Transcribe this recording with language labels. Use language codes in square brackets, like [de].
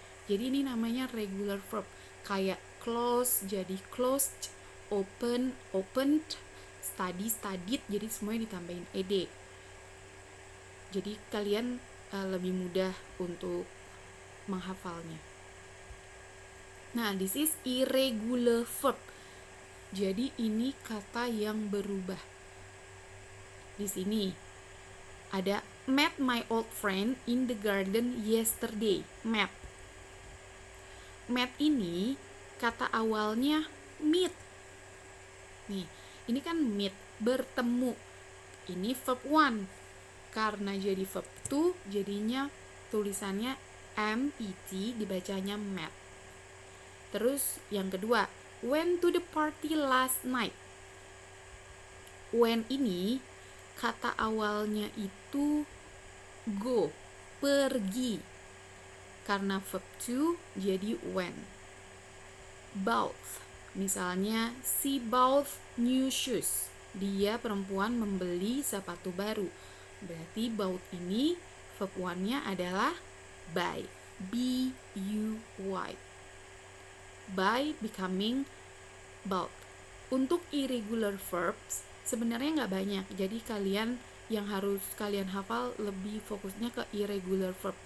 [id] Jadi ini namanya regular verb. Kayak close jadi closed, open, opened, study, studied, jadi semuanya ditambahin ed. Jadi kalian lebih mudah untuk menghafalnya. Nah, [en] this is irregular verb. [id] Jadi ini kata yang berubah. Di sini ada [en] met my old friend in the garden yesterday. [id] Met ini kata awalnya meet. Nih, ini kan meet, bertemu. Ini verb one. Karena jadi verb two, jadinya tulisannya met, dibacanya met. Terus yang kedua, [en] went to the party last night. [id] When ini kata awalnya itu go, pergi. [en] Karena verb to jadi went. Bought, misalnya she bought new shoes. [id] Dia perempuan membeli sepatu baru. Berarti bought ini verb one-nya adalah buy, b-u-y. [en] Buy becoming bought. [id] Untuk irregular verbs sebenarnya nggak banyak, jadi kalian yang harus kalian hafal lebih fokusnya ke irregular verb.